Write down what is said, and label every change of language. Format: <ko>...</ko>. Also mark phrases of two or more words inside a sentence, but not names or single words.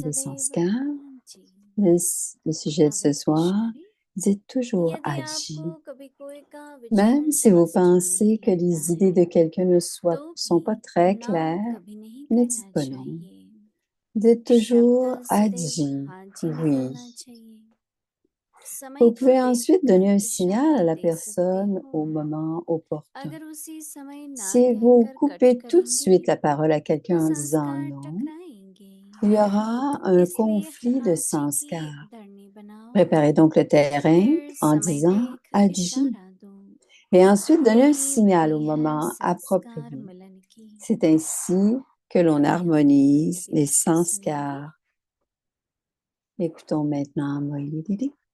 <fr>Les Sadeva sanskars,</fr> <hi>जी</hi> <fr>le sujet de ce</fr> <hi>नवीन</hi> <fr>soir,</fr> <hi>मिश्रा जी</hi> <fr>dites toujours</fr> <hi>यदि</hi> <fr>Aji.</fr> <hi>आपको कभी कोई का</hi> <fr>Même</fr> <hi>विचार</hi> <fr>si vous</fr> <hi>स्पष्ट नहीं</hi> <fr>pensez que</fr> <hi>लगता</hi> <fr>les idées</fr> <hi>है</hi> <fr>de quelqu'un ne</fr> <hi>तो</hi> <fr>sont pas</fr> <hi>भी</hi> <fr>très</fr> <hi>ना</hi> <fr>claires,</fr> <hi>कभी नहीं</hi> <fr>ne dites</fr> <hi>कहना</hi> <fr>pas non.</fr> <hi>चाहिए</hi> <fr>Dites toujours</fr> <hi>शब्द सदैव</hi> <fr>Adji,</fr> <hi>हाजी</hi> <fr>oui.</fr> <hi>निकलना चाहिए समय</hi> <fr>Vous</fr> <hi>को</hi> <fr>pouvez ensuite donner</fr> <hi>देखकर</hi> <fr>un signal à</fr> <hi>इशारा</hi> <fr>la</fr> <hi>दे सकते</hi> <fr>personne</fr> <hi>हो</hi> <fr>au moment opportun.</fr> <hi>अगर उसी समय ना</hi> <fr>Si vous</fr> <hi>कहकर कट</hi> <fr>coupez tout de</fr> <hi>करेंगे</hi> <fr>suite la parole à</fr> <hi>तो</hi> <fr>quelqu'un en disant</fr> <hi>संस्कार</hi> <fr>non,</fr> <hi>टकराएंगे</hi> <fr>il y aura un</fr> <hi>इसलिए</hi> <fr>conflit de</fr> <hi>हाजी की</hi> <fr>sanskars.</fr> <hi>धरनी बनाओ</hi> <fr>Préparez donc le terrain</fr> <hi>फिर</hi> <fr>en</fr> <hi>समय</hi> <fr>disant</fr> <hi>देख</hi> <fr>Adji</fr> <hi>इशारा दो</hi> <fr>et ensuite donner un</fr> <hi>यही</hi> <fr>signal au</fr> <hi>विधि है</hi> <fr>moment</fr> <hi>संस्कार</hi> <fr>approprié.</fr> <hi>मिलन की</hi> <fr>C'est ainsi que l'on</fr> <hi>आइए हम मोहिनी</hi> <fr>harmonise les</fr> <hi>दीदी से सुनेंगे</hi> <fr>sanskars. Écoutons maintenant Moïli Didi.</fr>